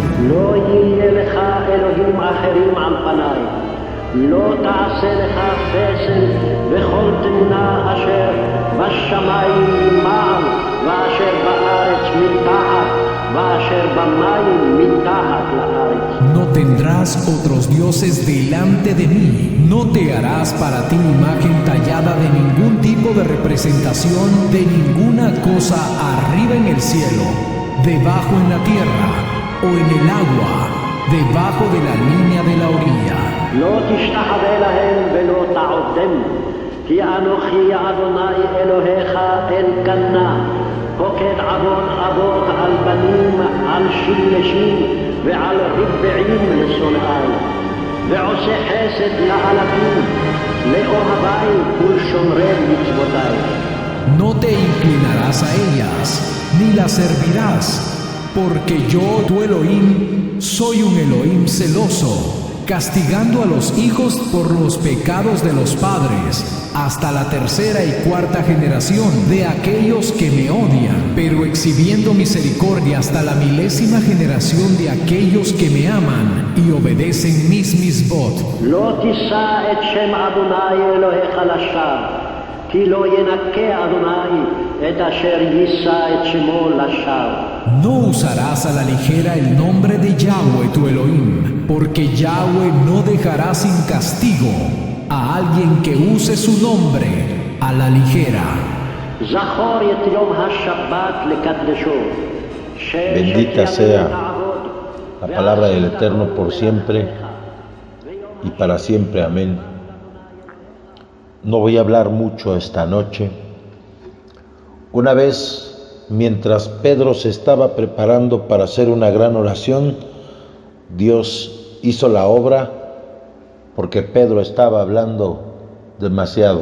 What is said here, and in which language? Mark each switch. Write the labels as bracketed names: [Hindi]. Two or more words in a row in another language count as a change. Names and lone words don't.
[Hebrew] לא יהיה לך אלוהים אחרים על פניי, לא תעשה לך פסל וכל תמונה אשר בשמיים מעל ואשר בארץ מתחת ואשר במים מתחת לארץ. [Spanish] No tendrás otros dioses delante de mí. No te harás para ti imagen tallada de ningún tipo de representación de ninguna cosa arriba en el cielo, debajo en la tierra o en el agua, debajo de la línea de la orilla. [Hebrew] לא תשתחווה להם ולא תעבדם, כי אנוכי אדוני אלוהיך אלקנה, פוקד עוון אבות על בנים, על שילשים ועל רבעים לשונאי, ועושה חסד לאלפים, לאוהבי ולשומרי מצוותיי. [Spanish] No te inclinarás a ellas, ni las servirás, porque yo, tu Elohim, soy un Elohim celoso, castigando a los hijos por los pecados de los padres, hasta la tercera y cuarta generación de aquellos que me odian, pero exhibiendo misericordia hasta la milésima generación de aquellos que me aman y obedecen mis misbot. [Hebrew] לא תישא את שם אדוני אלוהיך לשווא, כי לא ינקה אדוני את אשר יישא את שמו לשווא. [Spanish] No usarás a la ligera el nombre de Yahweh tu Elohim, porque Yahweh no dejará sin castigo a alguien que use su nombre a la ligera. [Hebrew] זכור את יום השבת לקדשו. [Spanish] Bendita sea la palabra del Eterno por siempre y para siempre. Amén. No voy a hablar mucho esta noche. Una vez, mientras Pedro se estaba preparando para hacer una gran oración, Dios hizo la obra porque Pedro estaba hablando demasiado.